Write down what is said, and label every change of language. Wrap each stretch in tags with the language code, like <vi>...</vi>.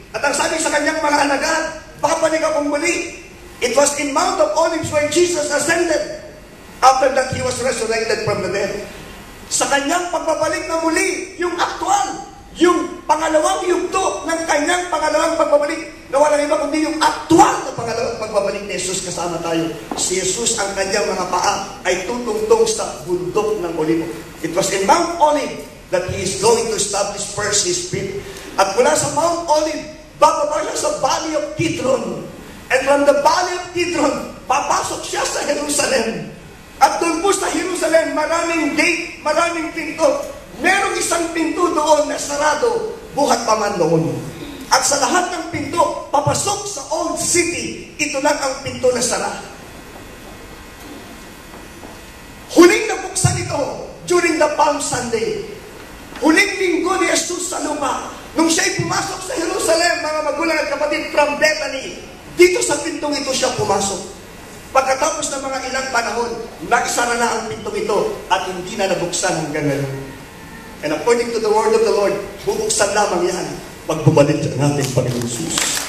<tl>At ang sabi sa kanyang mga alagad, babalik akong muli.</tl> <en>It was in Mount of Olives where Jesus ascended. After that, He was resurrected from the dead.</en> <tl>Sa kanyang pagbabalik na muli, yung actual, yung pangalawang yugto ng kanyang pangalawang pagbabalik, na walang iba kundi yung actual na pangalawang pagbabalik ni Jesus kasama tayo. Si Jesus, ang kanyang mga paa ay tutungtong sa bundok ng Olivo.</tl> <en>It was in Mount Olive that He is going to establish first His feet.</en> <tl>At mula sa Mount Olive, bababa siya sa Valley of Kidron.</tl> <en>And from the Valley of Kidron,</en> <tl>papasok siya sa Jerusalem. At doon po sa Jerusalem, maraming gate, maraming pinto. Merong isang pinto doon na sarado, buhat pa man doon. At sa lahat ng pinto, papasok sa Old City, ito lang ang pinto na sara. Huling nabuksan ito</tl> <en>during the Palm Sunday.</en> <tl>Huling linggo ni Jesus sa lupa. Nung siya'y pumasok sa Jerusalem, mga magulang at kapatid, from Bethany, dito sa pintong ito siya pumasok. Pagkatapos ng mga ilang panahon, naisara na ang pintong ito at hindi na nabuksan hanggang ngayon.</tl> <en>And according to the word of the Lord,</en> <tl>bubuksan lamang yan pag bumalik ang ating Panginoon Jesus.</tl>